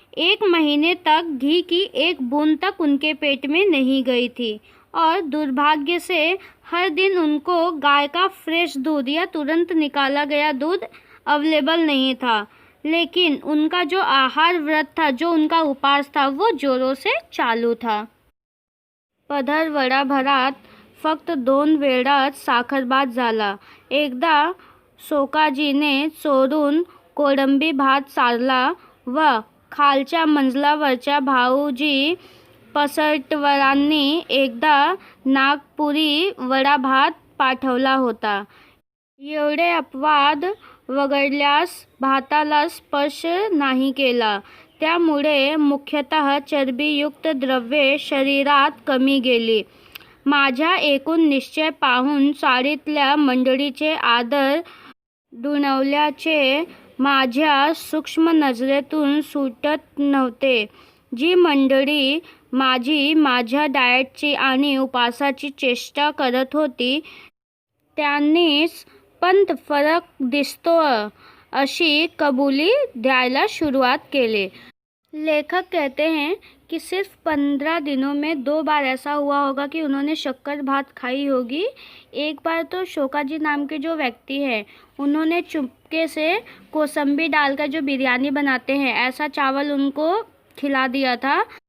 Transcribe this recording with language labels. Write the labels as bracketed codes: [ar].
[hi] 1 महीने तक घी की एक बूंद तक उनके पेट में नहीं गई थी और दुर्भाग्य से हर दिन उनको गाय का फ्रेश दूध या तुरंत निकाला गया दूध अवेलेबल नहीं था। लेकिन उनका जो आहार व्रत था, जो उनका उपवास था, वो जोरों से चालू था। [mr] पदर वडा भरात फक्त 2 वेळाच साखर भात झाला। एकदा सोकाजीने चोरून कोळंबी भात चारला व खालच्या मंजलावरच्या भाऊजी पसरटवरांनी एकदा नागपुरी वडा भात पाठवला होता। एवढे अपवाद वगळल्यास भाताला स्पर्श नाही केला, त्यामुळे मुख्यतः चरबीयुक्त द्रव्ये शरीरात कमी गेली। माझ्या एकूण निश्चय पाहून चाळीतल्या मंडळीचे आदर दुणवल्याचे माझ्या सूक्ष्म नजरेतून सुटत नव्हते। जी मंडळी माझ्या डाएटची आणि उपवासाची चेष्टा करत होती, त्यांनीच पंत फरक दिसतोय अशी कबुली द्यायला शुरुआत केली। [hi] लेखक कहते हैं कि सिर्फ 15 दिनों में 2 बार ऐसा हुआ होगा कि उन्होंने शक्कर भात खाई होगी। एक बार तो शोकाजी नाम के जो व्यक्ति हैं, उन्होंने चुपके से कोसंबी डालकर जो बिरयानी बनाते हैं, ऐसा चावल उनको खिला दिया था।